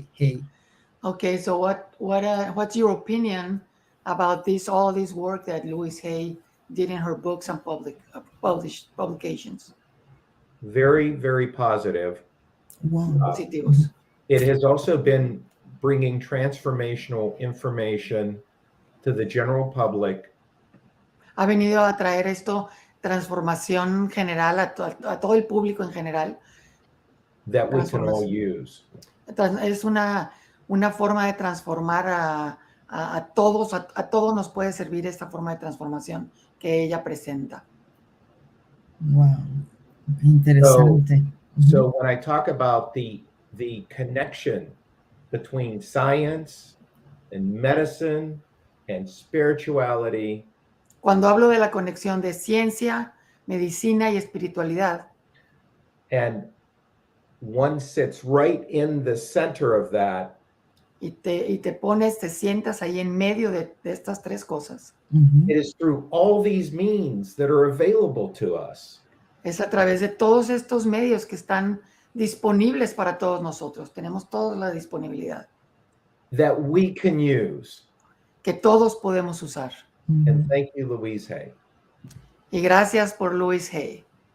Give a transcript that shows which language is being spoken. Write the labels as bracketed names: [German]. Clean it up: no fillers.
[Spanish] Hay? [English] Okay, so what's your opinion about all this work that Louise Hay did in her books and published publications? Very, very positive. Wow. [Spanish] Positivos. [English] It has also been bringing transformational information to the general public. [Spanish] Ha venido a traer esto, transformación general a todo el público en general. [English] That we can all use. [Spanish] Es una forma de transformar a todos, a todos nos puede servir esta forma de transformación que ella presenta. Wow, interesante. [English] So when I talk about the connection between science and medicine and spirituality, [Spanish] cuando hablo de la conexión de ciencia, medicina y espiritualidad, [English] and one sits right in the center of that, [Spanish] y te sientas ahí en medio de estas tres cosas. [English] It is through all these means that are available to us. [Spanish] Es a través de todos estos medios que están disponibles para todos nosotros. Tenemos toda la disponibilidad. [English] That we can use. [Spanish] Que todos podemos usar. [English] And thank you, Louise Hay. [Spanish] Y gracias por Louise Hay.